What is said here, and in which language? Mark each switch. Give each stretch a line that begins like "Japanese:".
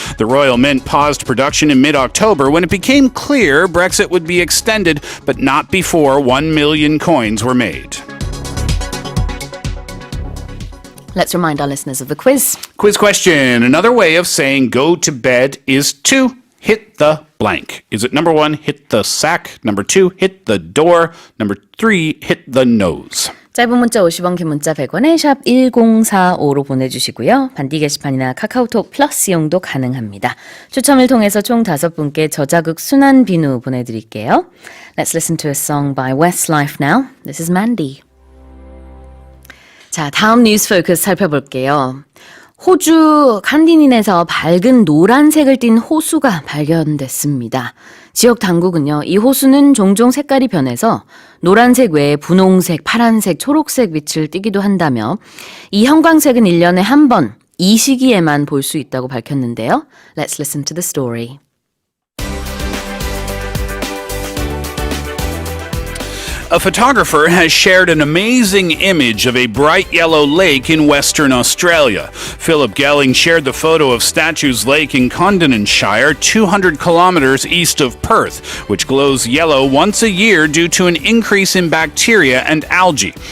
English: The Royal Mint paused production in mid-October when it became clear Brexit would be extended, but not before 1 million coins were made. Let's remind our listeners of the quiz. Quiz question. Another way of saying go to bed is to hit the blank. Is it number 1, hit the sack? Number 2, hit the door? Number 3, hit the nose?
Korean: 짧은 문자 50원, 긴 문자 100원에 샵 1045로 보내주시고요. 반디 게시판이나 카카오톡 플러스 이용도 가능합니다. 추첨을 통해서 총 5분께 저자극 순한 비누 보내드릴게요.
English: Let's listen to a song by Westlife now. This is Mandy.
Korean: 자, 다음 뉴스 포커스 살펴볼게요. 호주 칸디닌에서 밝은 노란색을 띤 호수가 발견됐습니다. 지역 당국은요, 이 호수는 종종 색깔이 변해서 노란색 외에 분홍색, 파란색, 초록색 빛을 띠기도 한다며 이 형광색은 1년에 한 번, 이 시기에만 볼 수 있다고 밝혔는데요.
English: Let's listen to the story. A photographer has shared an amazing image of a bright yellow lake in Western Australia. Philip Gelling shared the photo of Statues Lake in Condonshire, 200 kilometers east of Perth, which glows yellow once a year due to an increase in bacteria and algae.